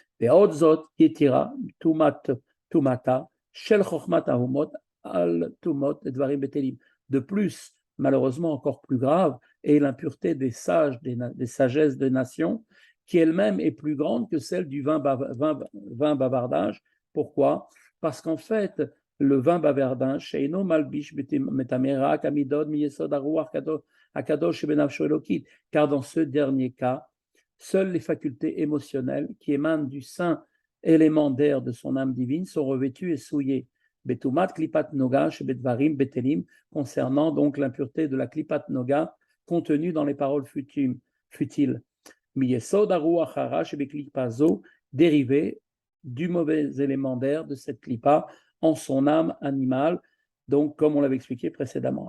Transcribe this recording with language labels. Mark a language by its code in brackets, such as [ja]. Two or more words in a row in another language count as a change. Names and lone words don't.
[fr] De plus, malheureusement encore plus grave, est l'impureté des sages, des sagesses des nations, qui elle-même est plus grande que celle du vin bavardage. Pourquoi? Parce qu'en fait, le vin bavardage, [he] שאינו מלביש מטמא רק המידות מיסוד הרוח הקדוש בנפשו האלקית, [fr] car dans ce dernier cas, seules les facultés émotionnelles qui émanent du saint élément d'air de son âme divine sont revêtues et souillées. [he] בטומאת קליפת נוגה שבדברים בטלים, [fr] concernant donc l'impureté de la [he] קליפת נוגה [fr] contenue dans les paroles futiles. [he] מיסוד הרוח הרע שבקליפה זו, [fr] dérivé du mauvais élément d'air de cette klipa en son âme animale, donc comme on l'avait expliqué précédemment.